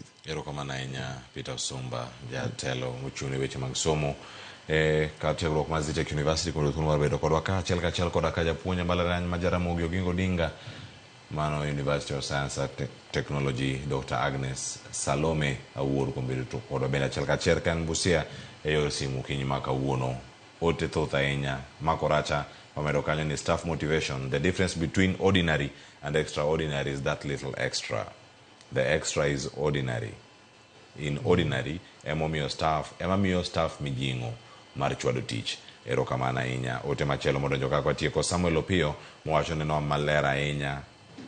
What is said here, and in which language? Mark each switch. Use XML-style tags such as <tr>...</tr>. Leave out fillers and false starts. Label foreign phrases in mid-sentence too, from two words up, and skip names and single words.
<luo>Erokamano ahinya Peter Osumba, jatelo mochung' ne weche mag somo ka tiegruok mar Zetech University, kod thuolo mar bedo kodwa ka achiel kachiel koda ka japuonj mbalariany ma Jaramogi Oginga Odinga, mano University of Science and Technology, Dr. Agnes Salome Awuor kuom bedo to kodwa bende achiel kachiel kan Busia e yor simu kinyi ma kawuono. Ote thoth ahinya makoracha wamedo kanyo ni</luo> <en>staff motivation. The difference between ordinary and extraordinary is that little extra. The extra is ordinary. In ordinary,</en> <luo>ema miyo staff mijingo mar chwado tich. Erokamano ahinya. Ote machielo modonjo kaka tieko Samuel Opio mowacho ni no maler ahinya</luo>